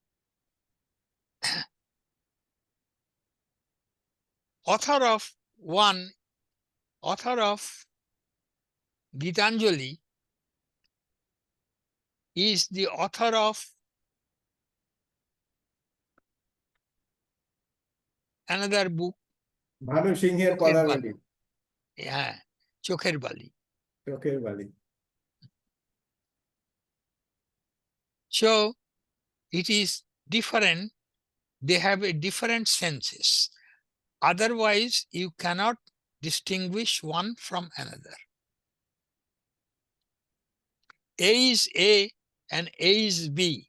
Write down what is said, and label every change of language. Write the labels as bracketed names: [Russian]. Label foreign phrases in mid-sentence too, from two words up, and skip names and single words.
[English] author of Gitanjali is the author of another book, Bhanu Singher Chokher Padavali. Bali. Yeah, Chokher Bali. Okay, Bali. So it is different. They have a different senses. Otherwise, you cannot distinguish one from another. A is A and A is B.